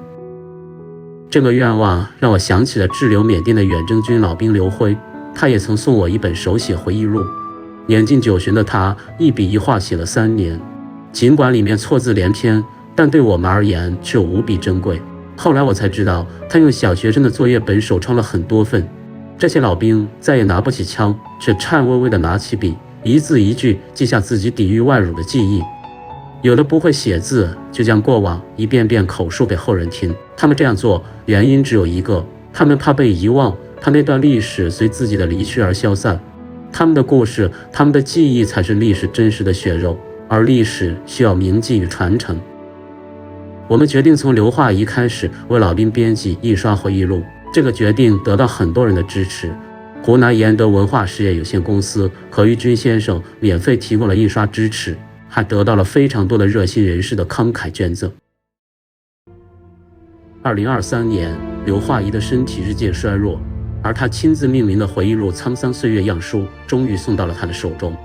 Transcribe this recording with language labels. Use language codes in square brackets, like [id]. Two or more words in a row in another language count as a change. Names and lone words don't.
[zh] 這個願望讓我想起了滯留緬甸的遠征軍老兵劉輝， 他也曾送我一本手寫回憶錄，年近90旬的他一筆一畫寫了3年，儘管裡面錯字連篇，但對我們而言卻無比珍貴。後來我才知道，他用小學生的作業本手抄了很多份。這些老兵再也拿不起槍，卻顫巍巍地拿起筆，一字一句記下自己抵禦外辱的記憶。有的不會寫字，就將過往一遍遍口述給後人聽。他們這樣做原因只有一個，他們怕被遺忘，怕那段歷史隨自己的離去而消散。他們的故事，他們的記憶才是歷史真實的血肉，而歷史需要銘記與傳承。我們決定從硫化铴開始為老兵編輯印刷回憶錄，這個決定得到很多人的支持。湖南延德文化事業有限公司何玉軍先生免費提供了印刷支持，還得到了非常多的热心人士的慷慨捐赠。2023年，硫化铴的身體日漸衰弱，而他親自命名的回憶錄《滄桑歲月》樣書終於送到了他的手中。